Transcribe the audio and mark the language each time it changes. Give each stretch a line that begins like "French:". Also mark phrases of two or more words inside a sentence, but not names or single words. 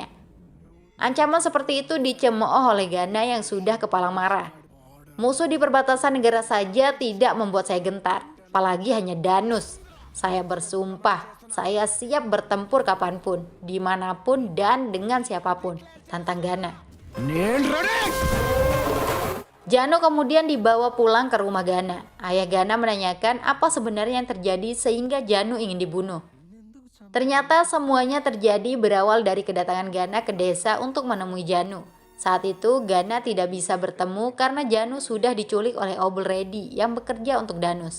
Indonesian: Ancaman seperti itu dicemooh oleh Gana yang sudah kepala marah. Musuh di perbatasan negara saja tidak membuat saya gentar, apalagi hanya Danus. Saya bersumpah, saya siap bertempur kapanpun, dimanapun dan dengan siapapun, tantang Gana.
Telugu: నేను రెడీ
Indonesian: Janu kemudian dibawa pulang ke rumah Gana. Ayah Gana menanyakan apa sebenarnya yang terjadi sehingga Janu ingin dibunuh. Ternyata semuanya terjadi berawal dari kedatangan Gana ke desa untuk menemui Janu. Saat itu Gana tidak bisa bertemu karena Janu sudah diculik oleh Obul Redi yang bekerja untuk Danus.